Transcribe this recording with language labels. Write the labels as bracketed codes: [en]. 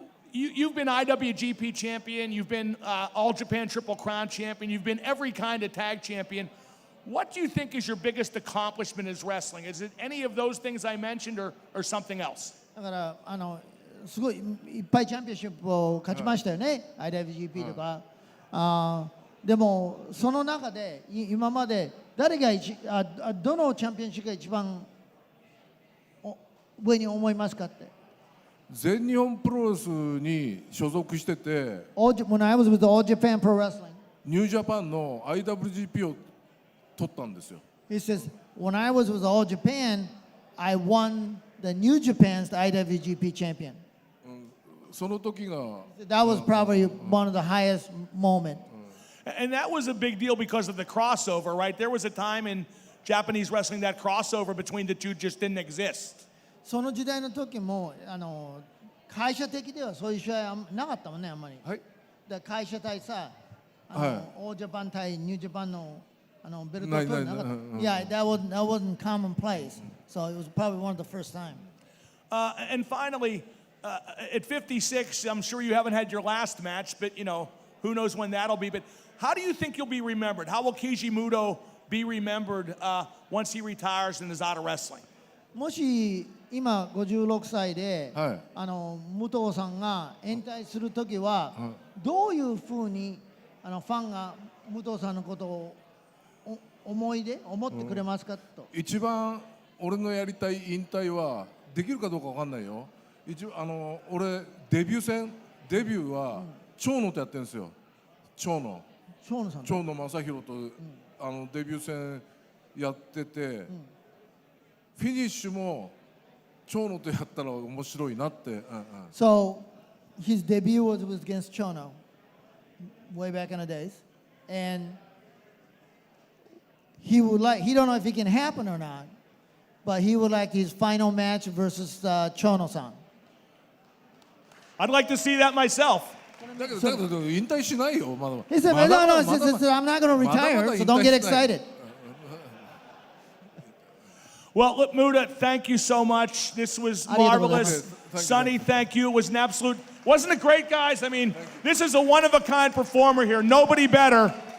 [en] You've been IWGP champion, you've been All Japan Triple Crown champion, you've been every kind of tag champion. What do you think is your biggest accomplishment as wrestling? Is it any of those things I mentioned or something else? [ja] だからすごいいっぱいチャンピオンシップを勝ちましたよね、IWGP とか。でもその中で今まで誰がどのチャンピオンシップが一番上に思いますかって。全日本プロレスに所属してて、 [en] When I was with All Japan Pro Wrestling, [ja] ニュージャパンの IWGP を取ったんですよ。 [en] He says, when I was with All Japan, I won the New Japan's IWGP champion. [ja] その時が [en] That was probably one of the highest moments. And that was a big deal because of the crossover, right? There was a time in Japanese wrestling that crossover between the two just didn't exist. [ja] その時代の時も会社的ではそういう試合なかったもんねあんまり。はい。だ会社対さ、オージャパン対ニュージャパンのベルトを取るなかった。 [en] Yeah, that wasn't commonplace. So it was probably one of the first time. And finally, at 56, I'm sure you haven't had your last match, but who knows when that'll be. But how do you think you'll be remembered? How will Keiji Muto be remembered once he retires and is out of wrestling? [ja] もし今56歳で、はい武藤さんが引退する時は、どういうふうにファンが武藤さんのことを思ってくれますかと。一番俺のやりたい引退はできるかどうかわかんないよ。俺デビューは長野とやってるんですよ。長野正弘とデビュー戦やってて、フィニッシュも長野とやったら面白いなって。 [en] So his debut was against Chono way back in the days, and he don't know if it can happen or not, but he would like his final match versus Chono-san. I'd like to see that myself. [ja] だけど引退しないよまだ。 [en] He said, no, I'm not going to retire, so don't get excited. Well, look, Muta, thank you so much. This was marvelous. Sonny, thank you. It was an absolute, wasn't it great, guys? I mean, this is a one-of-a-kind performer here. Nobody better.